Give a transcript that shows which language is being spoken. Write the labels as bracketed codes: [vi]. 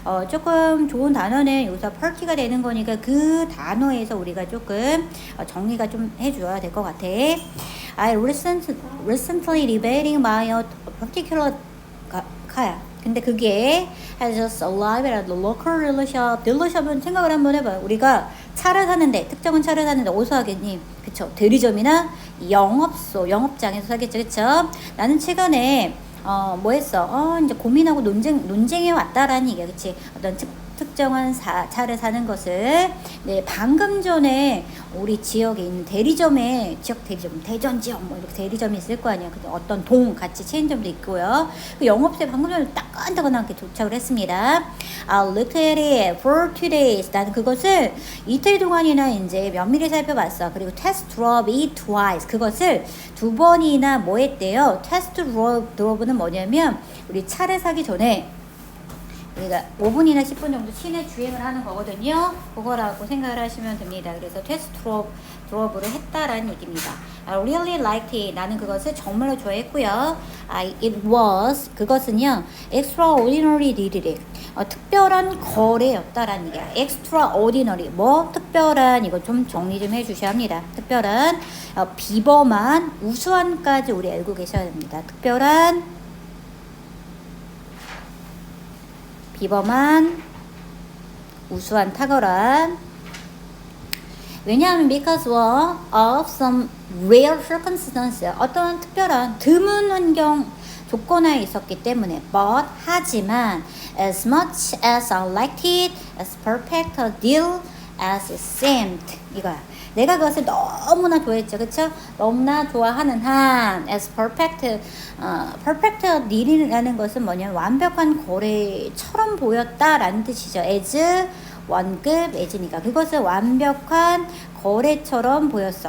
[ko] 조금 좋은 단어는 여기서 party가 되는 거니까 그 단어에서 우리가 조금 정리가 좀 해줘야 될 것 같아. [en] I recently debating my particular car. [ko] 근데 그게 [en] has just arrived at the local dealershop. [ko] 딜러샵은 생각을 한번 해봐요. 우리가 차를 사는데, 특정한 차를 사는데 어디서 하겠니? 그쵸? 대리점이나 영업장에서 사겠죠, 그쵸? 나는 최근에 뭐 했어? 이제 고민하고 논쟁해 왔다라는 얘기야, 그치? 어떤 특정한 차를 사는 것을. 네, 방금 전에 우리 지역에 있는 대리점에, 대전 지역 뭐 이렇게 대리점이 있을 거 아니야. 어떤 같이 체인점도 있고요. 그 영업소에 방금 전에 따끈따끈하게 도착을 했습니다. [en] I looked at it for 2 days. [ko] 나는 그것을 이틀 동안이나 이제 면밀히 살펴봤어. 그리고 [en] test drove it twice. [ko] 그것을 2번이나 뭐 했대요? test drove는 뭐냐면 우리 차를 사기 전에 우리가 5분이나 10분 정도 시내 주행을 하는 거거든요. 그거라고 생각을 하시면 됩니다. 그래서 테스트 드롭을 했다라는 얘기입니다. [en] I really liked it. [ko] 나는 그것을 정말로 좋아했고요. [en] It was [ko] 그것은요 [en] extraordinary deal. [ko] 특별한 거래였다라는 얘기야. extraordinary 뭐 특별한 이거 좀 정리 좀 해주셔야 합니다. 특별한 비범한 우수한까지 우리 알고 계셔야 됩니다. 특별한 비범한 우수한 탁월한. 왜냐하면 [en] because of some rare circumstances [ko] 어떤 특별한 드문 환경 조건하에 있었기 때문에 [en] but [ko] 하지만 [en] as much as I liked it as perfect a deal as it seemed [ko] 이거야. 내가 그것을 너무나 좋아했죠. 그쵸? 너무나 좋아하는 한 as perfect perfect deal이라는 것은 뭐냐면 완벽한 거래처럼 보였다라는 뜻이죠. as 원급 as니까 그것을 완벽한 거래처럼 보였어.